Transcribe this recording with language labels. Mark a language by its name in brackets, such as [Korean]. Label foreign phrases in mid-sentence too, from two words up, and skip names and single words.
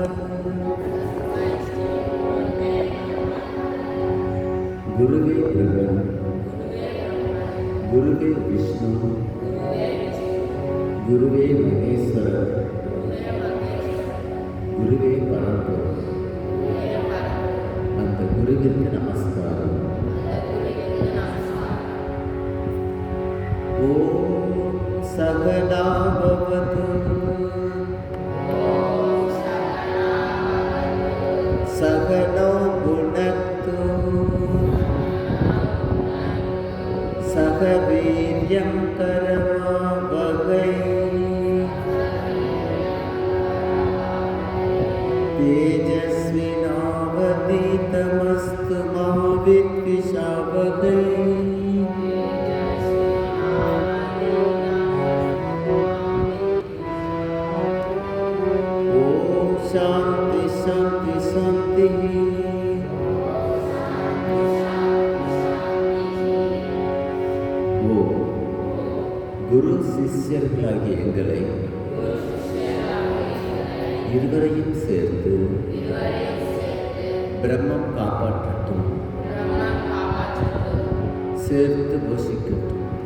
[Sanskrit] गुरुवे ब्रह्मा गुरुवे विष्णु गुरुवे महेश्वर गुरुवे परब्रह्म [Tamil] அந்த குருவிற்கு நமஸ்காரம். [Sanskrit] ओम् सह नौ अवतु सह नौ भुनक्तु सह वीर्यं करवावहै तेजस्विनावधीतमस्तु मा विद्विषावहै। ओम शांति शांति शांति। [Tamil] ஓ குரு சிஷ்யர்களாகிய எங்களை இருவரையும் சேர்த்து பிரம்மம் காப்பாற்றட்டும், சேர்த்து போஷிக்கட்டும்.